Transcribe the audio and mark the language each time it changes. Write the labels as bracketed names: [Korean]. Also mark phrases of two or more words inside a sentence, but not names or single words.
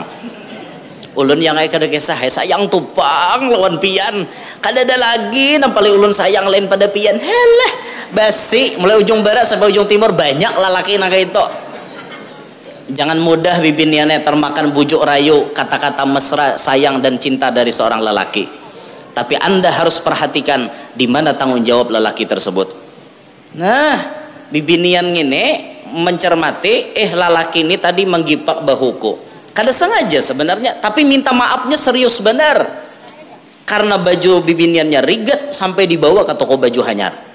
[Banjar] Ulun yang kada kisah sayang tupang lawan pian. Kada ada lagi nampali ulun sayang lain pada pian. Helah. Basi mulai ujung barat sampai ujung timur banyak lelaki nang itu. [Indonesian] Jangan mudah bibiniannya termakan bujuk rayu kata-kata mesra sayang dan cinta dari seorang lelaki. Tapi Anda harus perhatikan di mana tanggung jawab lelaki tersebut. [Banjar] Nah, bibinian ini mencermati lelaki ini tadi menggipak bahuku. Kada sengaja sebenarnya, tapi minta maafnya serius benar. Karena baju bibiniannya rigat sampai dibawa ke toko baju hanyar.